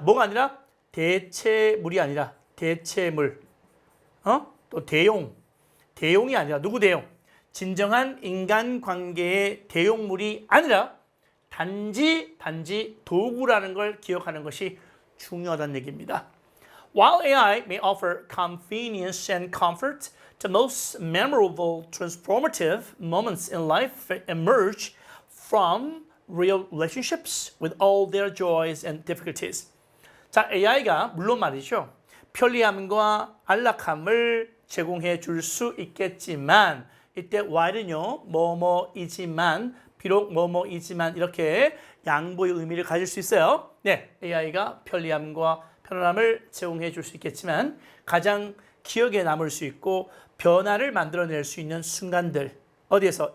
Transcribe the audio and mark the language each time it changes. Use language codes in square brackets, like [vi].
[ko] 뭐가 아니라 대체물이 아니라 대체물. 또 대용이 아니라 누구 대용? 진정한 인간관계의 대용물이 아니라 단지 도구라는 걸 기억하는 것이 중요하다는 얘기입니다. [en] While AI may offer convenience and comfort, the most memorable, transformative moments in life emerge from real relationships with all their joys and difficulties. [ko] 자, AI가 물론 말이죠. 편리함과 안락함을 제공해 줄 수 있겠지만 이때 while은요. 뭐뭐이지만 비록 뭐뭐이지만 이렇게 양보의 의미를 가질 수 있어요. 네, AI가 편리함과 편안함을 제공해 줄 수 있겠지만 가장 기억에 남을 수 있고 변화를 만들어낼 수 있는 순간들, 어디에서?